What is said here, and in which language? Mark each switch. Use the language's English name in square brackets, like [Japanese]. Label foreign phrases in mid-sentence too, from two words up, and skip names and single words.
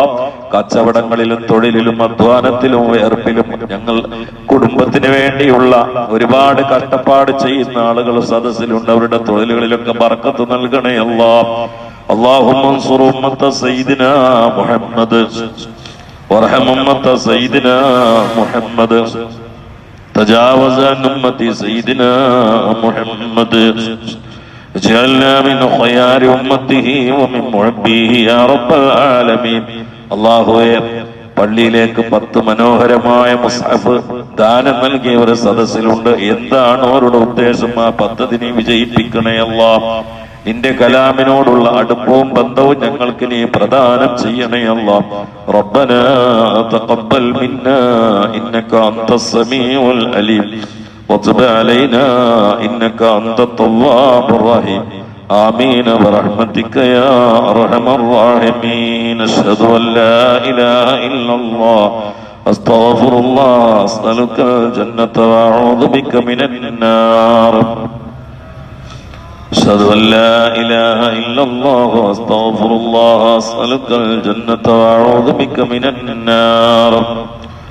[Malayalam] കച്ചവടങ്ങളിലും തൊഴിലിലും അധ്വാനത്തിലും വേർപ്പിലും ഞങ്ങൾ കുടുംബത്തിന് വേണ്ടിയുള്ള ഒരുപാട് കഷ്ടപ്പാട് ചെയ്യുന്ന ആളുകൾ സദസ്സിലുണ്ട്. അവരുടെ തൊഴിലുകളിലൊക്കെ ബർക്കത്ത് നൽകണേ അല്ലാഹ്. [Arabic] اللهم انصر أمة سيدنا محمد وارحم أمة سيدنا محمد تجاوز عن أمة سيدنا محمد اجعلنا من خيار أمته ومن محبيه يا رب العالمين. [Malayalam] അല്ലാഹുവേ, പള്ളിയിലേക്ക് 10 മനോഹരമായ മുസ്ഹഫ് ദാനം നൽകിയ ഒരു സദസ്സിലുണ്ട്. എന്താണ് അവരുടെ ഉദ്ദേശം? ആ പദ്ധതി നീ വിജയിപ്പിക്കണേ അല്ലാഹ്. നിന്റെ കലാമിനോടുള്ള അടുപ്പവും ബന്ധവും ഞങ്ങൾക്ക് നീ പ്രദാനം ചെയ്യണേ അല്ലാഹ്. [Arabic] ربنا تقبل منا إنك أنت السميع العليم وتب علينا إنك أنت التواب الرحيم. آمين برحمتك يا أرحم الراحمين. أشهد أن لا إله إلا الله أستغفر الله أسألك الجنة وأعوذ بك من النار. أشهد أن لا إله إلا الله أستغفر الله أسألك الجنة وأعوذ بك من النار.